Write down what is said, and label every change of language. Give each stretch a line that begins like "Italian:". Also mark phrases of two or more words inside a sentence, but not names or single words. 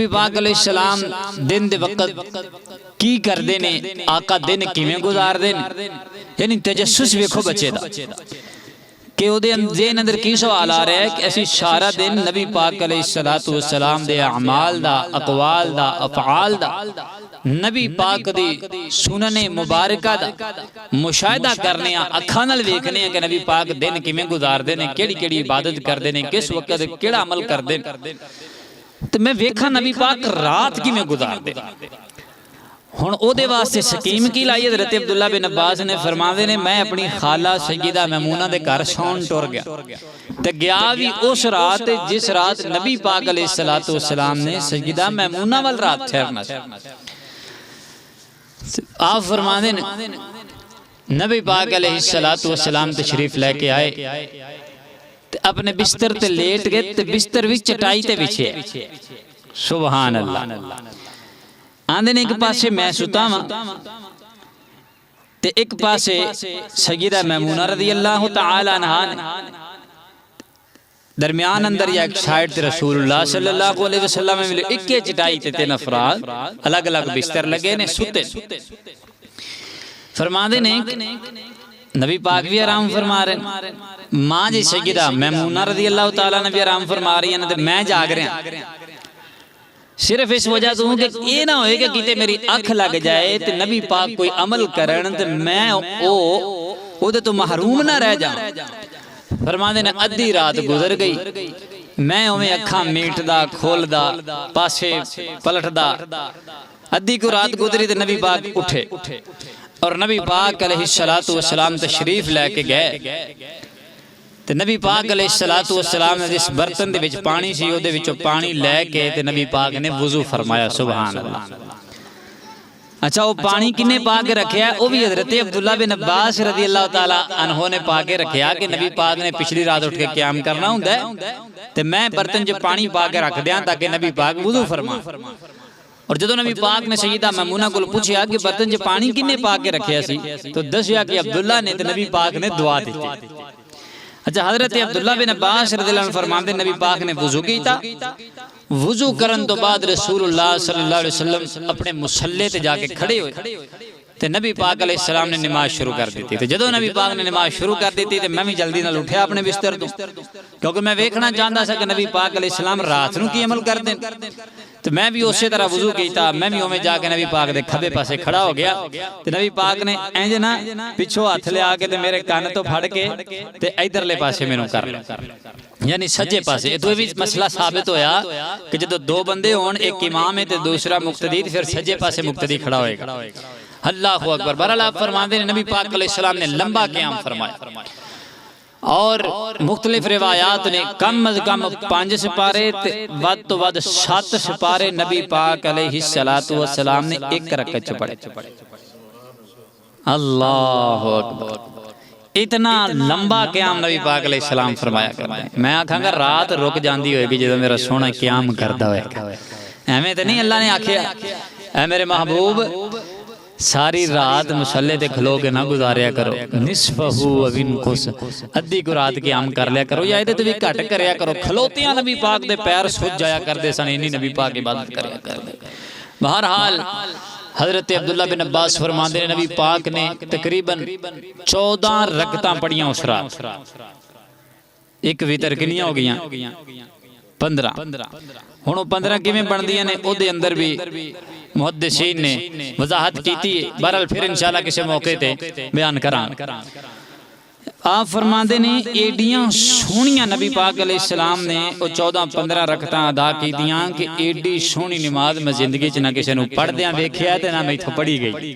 Punjabi: پاک علیہ السلام دن دے وقت کی کر دے نے، آقا دن کیویں گزار دے، یعنی تجسس ویکھو بچے دا کہ وہ دے ذہن اندر کی سوال آ رہا ہے کہ ایسی سارا دن نبی پاک علیہ السلام دے اعمال دا، اقوال دا، افعال دا، نبی پاک دی سنن مبارکہ دا مشاہدہ کرنے ہیں، اکھاں نال ویکھنے ہیں کہ نبی پاک دن کیویں گزار دے نے، کیڑی کیڑی عبادت کر دے نے، کس وقت کیڑا عمل کر دے. تو میں ویکھا نبی پاک رات کیویں گزار دے. ہن او دے واسطے سکیم کی لائی. حضرت عبداللہ بن عباس نے فرماندے نے میں اپنی خالہ سیدہ میمونہ دے گھر سون ٹر گیا تے گیا بھی اس رات جس رات نبی پاک علیہ السلام نے سیدہ میمونہ وال رات ٹھہرنا. آپ فرماندے نے نبی پاک علیہ السلام تشریف لے کے آئے تے اپنے بستر تے لیٹ گئے تے بستر وچ چٹائی تے بچھے.
Arabic: سبحان اللہ.
Punjabi: آندے نے ایک پاسے میں ستا ہاں تے ایک پاسے سیدہ میمونہ رضی اللہ تعالی عنہا نے. درمیان اندر یا ایک سائیڈ تے رسول اللہ صلی اللہ علیہ وسلم میں ایک چٹائی تے 3 افراد الگ الگ بستر لگے نے ستے. فرماندے نے نبی پاک بھی آرام فرما رہے ہیں، ماں جی سیدہ میمونہ رضی اللہ تعالیٰ نے بھی آرام فرما رہی ہیں، میں جاگ رہے ہیں صرف اس وجہ تو ہوں کہ یہ نہ ہوئے کہ کتے میری اکھ لگ جائے تے نبی پاک کوئی عمل کرن تے میں او دے تو محروم نہ رہ جاؤں. فرماندے نے ادھی رات گزر گئی، میں اویں اکھاں میٹ دا کھول دا پاسے پلٹ دا. ادھی کو رات گزری تے نبی پاک اٹھے اور نبی پاک علیہ السلام تشریف لے کے گئے تے نبی پاک علیہ السلام نے جس برتن دے وچ پانی سی او دے وچوں پانی لے کے تے نبی پاک نے وضو فرمایا.
Arabic: سبحان اللہ.
Punjabi: اچھا وہ پانی کنے پا کے رکھیا ہے؟ وہ بھی حضرت عبداللہ بن عباس رضی اللہ تعالیٰ عنہ نے پا کے رکھیا کہ نبی پاک نے پچھلی رات اٹھ کے قیام کرنا ہوں ہے تے میں برتن جو پانی پا کے رکھ دیاں تاکہ نبی پاک وضو فرما. اور جدو نبی پاک نے سیدہ میمونہ کو پوچھیا کہ برتن جو پانی کنے پا کے رکھیا سی تو دسیا کہ عبداللہ نے تے نبی پاک نے دعا دیتی. اچھا حضرت عبداللہ بن عباس رضی اللہ عنہ فرماتے نبی پاک نے وضو کیتا. وضو کرن تو بعد رسول اللہ صلی اللہ علیہ وسلم اپنے مصلے تے جا کے کھڑے ہوئے تے نبی پاک علیہ السلام نے نماز شروع کر دیتی. تے جدو نبی پاک نے نماز شروع کر دیتی تے میں بھی جلدی نال اٹھیا اپنے بستر تو، کیونکہ میں ویکھنا چاہتا سا کہ نبی پاک علیہ السلام رات نو کی عمل کر دیں. تو میں بھی اسی طرح وضو کیتا، میں بھی اویں جا کے نبی پاک دے کھبے پاسے کھڑا ہو گیا تے نبی پاک نے انج نا پچھو ہاتھ لے آ کے تے میرے کان تو پھڑ کے تے ادھرلے پاسے مینوں کر لیا، یعنی سجے پاسے. یہ بھی مسئلہ ثابت ہویا کہ جدو دو بندے ہون ایک امام ہے تے دوسرا مقتدی، پھر سجے پاسے مقتدی کھڑا ہوئے گا.
Arabic: اللہ اکبر.
Punjabi: بہرحال آپ فرماتے ہیں نبی پاک علیہ السلام نے لمبا قیام فرمایا اور مختلف روایات نے کم از کم 5 سپارے ود تو ود 7 سپارے نبی پاک علیہ السلام نے ایک رکعت پڑھے.
Arabic: اللہ اکبر.
Urdu: اتنا لمبا قیام نبی پاک علیہ السلام فرمایا کرتے ہیں.
Punjabi: میں آکھاں گا رات رک جاندی ہوئے گی جدو میرا سونا قیام کردا ہوئے گا. ایویں تے نہیں اللہ نے آکھیا اے میرے محبوب ساری رات مصلے تے کھلو کے نہ گزاریا کرو،
Arabic: نصفہو وانقص،
Punjabi: ادھی کو رات قیام کر لیا کرو یا تے بھی گھٹ کریا کرو. کھلوتیاں نبی پاک دے پیر سج جایا کردے سن، انہی نبی پاک عبادت کریا کردے. بہرحال حضرت عبداللہ بن عباس فرماندے نے نبی پاک نے تقریباً 14 رکعتاں پڑھیاں اس رات. ایک وتر کنیاں ہو گیاں 15. ہن 15 کیویں بندیاں نے او دے اندر بھی محدثین نے وضاحت کیتی ہے. بہرحال پھر انشاءاللہ کسی موقع تے بیان کراں. آپ فرماندے نے ایڈیاں سونیاں نبی پاک علیہ السلام نے او 14-15 رکعتاں ادا کیتیاں کہ ایڈی سونی نماز میں زندگی چ نہ کسی نو پڑھدیاں ویکھیا تے نہ میتھوں پڑھی گئی.